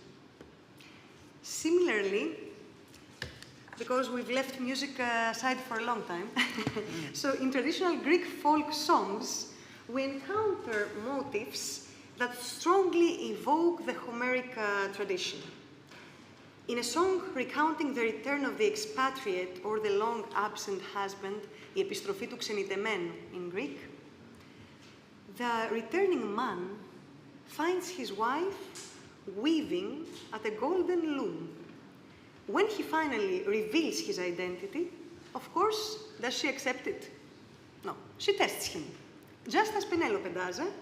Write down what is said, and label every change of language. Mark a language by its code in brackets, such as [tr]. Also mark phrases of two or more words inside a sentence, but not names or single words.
[en] Similarly, because we've left music aside for a long time, so in traditional Greek folk songs, we encounter motifs that strongly evoke the Homeric tradition. In a song recounting the return of the expatriate or the long-absent husband, [el] η επιστροφή του ξενιτεμένου [en] in Greek, the returning man finds his wife weaving at a golden loom. When he finally reveals his identity, of course, does she accept it? No, she tests him, just as Penelope does.